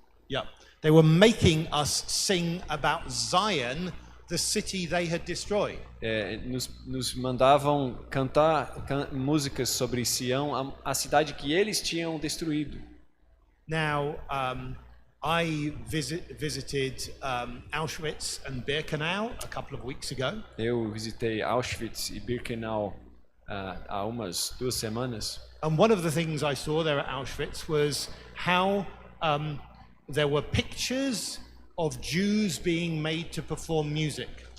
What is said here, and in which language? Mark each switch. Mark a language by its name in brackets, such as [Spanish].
[English] Yeah, they were making us sing about Zion, the city they had destroyed. [Portuguese] Nos mandavam cantar músicas sobre Sião, a cidade que eles tinham destruído. [English] Now, I visited Auschwitz and Birkenau a couple of weeks ago. [Portuguese] Eu visitei Auschwitz e Birkenau há umas 2 semanas. [English] And one of the things I saw there at Auschwitz was how there were pictures of Jews being made to perform music.